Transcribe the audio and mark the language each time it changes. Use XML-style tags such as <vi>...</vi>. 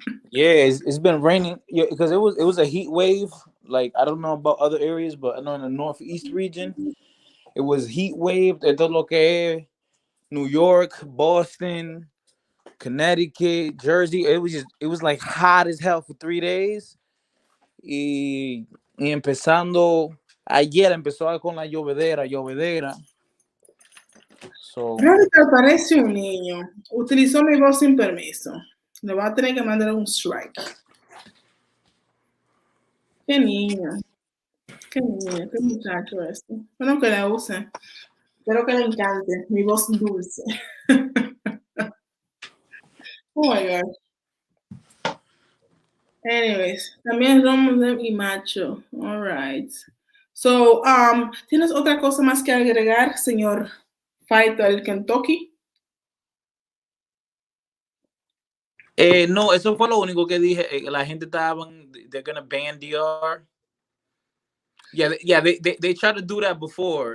<en>Yeah, it's been raining because it was a heat wave. Like, I don't know about other areas, but I know in the northeast region, it was heat wave.</en> <es>De todo lo que es New York, Boston, Connecticut, Jersey.</es> <en>It was like hot as hell for 3 days.</en> <es>Y empezando ayer empezó con la llovedera.</es> <en>So,</en> <es>Radical parece un niño. Utilizó mi voz sin permiso. Le va a tener que mandar un strike. Qué niño. Qué muchacho este. Bueno, que la use. Espero que le encante mi voz dulce.</es> <en>Oh my God. Anyways, también Romo y Macho. All right.</en> <es>So, ¿tienes otra cosa más que agregar, señor Fight del Kentucky? No, eso fue lo único que dije. La gente estaban,</es> <en>they're gonna ban DR. Yeah, they tried to do that before.</en>